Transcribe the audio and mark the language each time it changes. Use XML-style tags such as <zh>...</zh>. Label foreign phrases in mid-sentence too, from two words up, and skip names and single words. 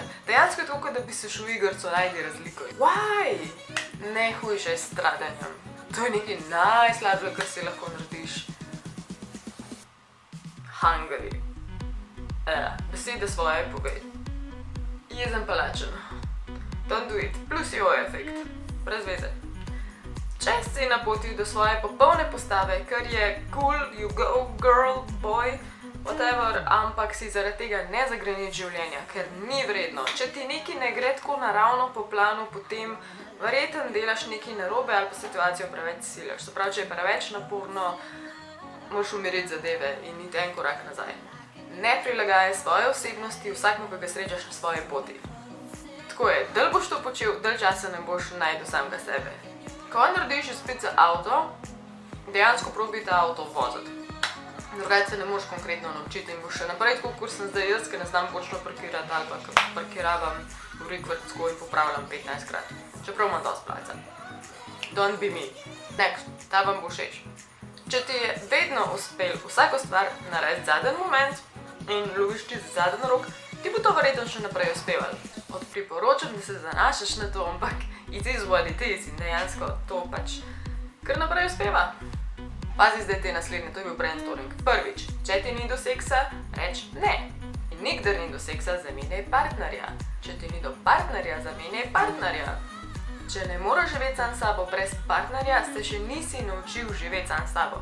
<sl>Dejansko je tako, da bi se šel v igrico, najdi razliko. Why? Ne hujšaj s stradanjem. To je nekaj najslabšega, kar si lahko narediš. Hungry. Besede svoje povej. Jezen pa lačen.</sl> <en>Don't do it.</en> <sl>Plus jo efekt. Brez veze. Če si na poti do svoje popolne postave, kar je cool,</sl> <en>you go, girl, boy, whatever,</en> <sl>ampak si zaradi tega ne zagreniš življenja, ker ni vredno. Če ti nekaj ne gre tako naravno po planu, potem verjetno delaš nekaj narobe ali pa situacijo preveč siljaš. Se pravi, če je preveč naporno, moraš umiriti zadeve in iti en korak nazaj. Ne prilagajaj svoje osebnosti vsakmu, ki ga srečaš na svoji poti. Tako je, dalj boš to počel, dalj časa ne boš najdu samega sebe. Ko narediš izpit za avto, dejansko probi ta avto voziti. Drugače se ne moraš konkretno naučiti in boš še naprej tako, kot sem zdaj jaz, ker ne znam bočno parkirati ali pa parkiravam v rikvrtsko in popravljam 15krat. Čeprav imam dosti placa.</sl> <en>Don't be me. Next,</en> <sl>ta vam bo všeč. Če ti je vedno uspel vsako stvar narediti zadnji moment in loviš ti zadnji rok, ti bo to verjetno še naprej uspeval. Priporočam, da se zanašaš na to, ampak</sl> <en>it is what it is</en> <sl>in dejansko to pač kar naprej uspeva. Pazi zdaj te naslednje, to je bil brainstorming. Prvič, če ti ni do seksa, reč ne. In nikdar ni do seksa, zamenjaj partnerja. Če ti ni do partnerja, zamenjaj partnerja. Če ne moraš živeti sam s sabo brez partnerja, se še nisi naučil živeti sam s sabo.</sl>